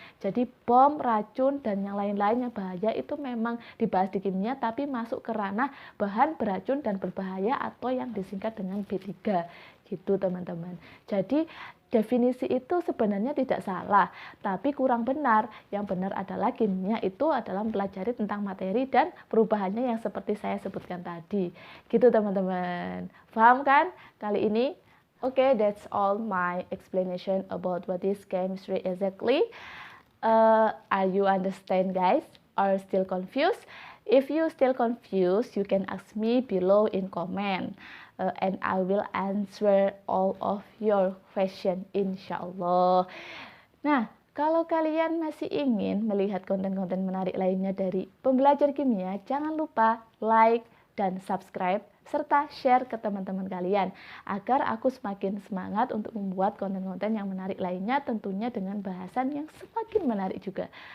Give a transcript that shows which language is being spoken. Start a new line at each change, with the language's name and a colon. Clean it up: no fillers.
Indonesian: Jadi bom, racun, dan yang lain-lain yang bahaya itu memang dibahas di kimia, tapi masuk ke ranah bahan beracun dan berbahaya atau yang disingkat dengan B3. Gitu teman-teman. Jadi definisi itu sebenarnya tidak salah, tapi kurang benar. Yang benar adalah kimia itu adalah mempelajari tentang materi dan perubahannya yang seperti saya sebutkan tadi. Gitu teman-teman. Paham kan kali ini?
English: Okay, that's all my explanation about what is chemistry exactly. Are you understand guys? Or still confused? If you still confused, you can ask me below in comment. And I will answer all of your question, insya Allah. Nah,
Indonesian: Kalau kalian masih ingin melihat konten-konten menarik lainnya dari Pembelajar Kimia, jangan lupa like dan subscribe serta share ke teman-teman kalian agar aku semakin semangat untuk membuat konten-konten yang menarik lainnya, tentunya dengan bahasan yang semakin menarik juga.